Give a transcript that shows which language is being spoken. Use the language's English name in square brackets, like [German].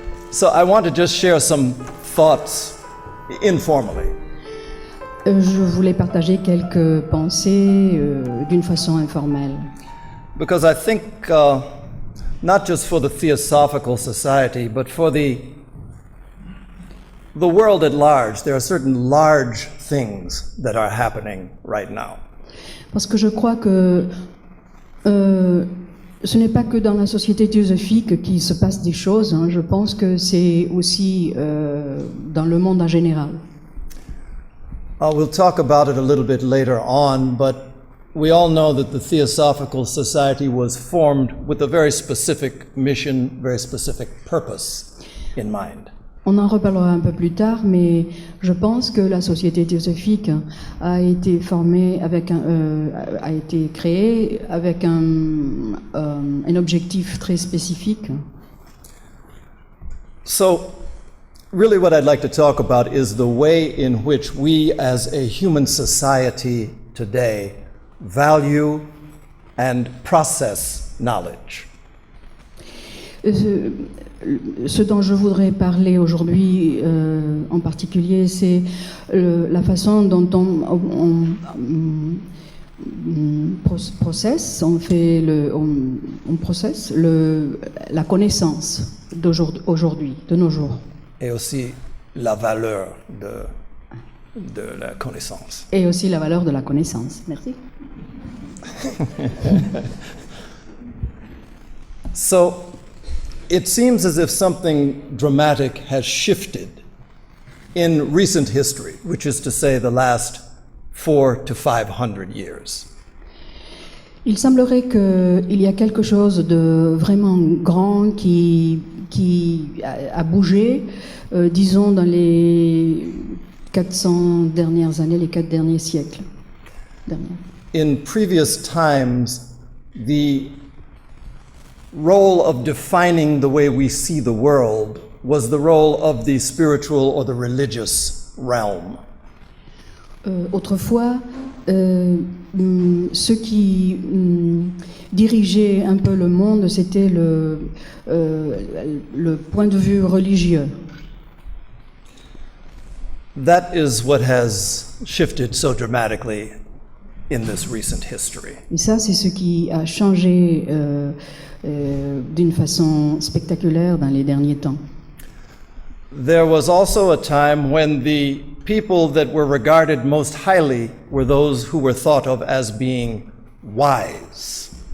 [English] So I want to just share some thoughts informally. [French] Je voulais partager quelques pensées d'une façon informelle. [English] Because I think, not just for the Theosophical Society, but for the world at large, there are certain large things that are happening right now. [French] Parce que je crois que ce n'est pas que dans la société théosophique qu'il se passe des choses, hein. Je pense que c'est aussi dans le monde en général. [English] We'll talk about it a little bit later on, but we all know that the Theosophical Society was formed with a very specific mission, very specific purpose in mind. [French] On en reparlera un peu plus tard, mais je pense que la société théosophique a été formée avec a été créée avec un objectif très spécifique. [English] So, really what I'd like to talk about is the way in which we as a human society today value and process knowledge. [French] Ce dont je voudrais parler aujourd'hui en particulier, c'est la façon dont on processe la connaissance d'aujourd'hui, de nos jours. Et aussi la valeur de la connaissance. Et aussi la valeur de la connaissance. Merci. [English] So, it seems as if something dramatic has shifted in recent history, which is to say the last 400 to 500 years. [French] Il semblerait qu'il y a quelque chose de vraiment grand qui a bougé, disons, dans les 400 dernières années, les 4 derniers siècles. [English] In previous times, the role of defining the way we see the world was the role of the spiritual or the religious realm. [French] Autrefois, ceux qui dirigeaient un peu le monde, c'était le point de vue religieux. [English] That is what has shifted so dramatically in this recent history. [French] Et ça, c'est ce qui a changé d'une façon spectaculaire dans les derniers temps. [English] There was also a time when the people that were regarded most highly were those who were thought of as being wise.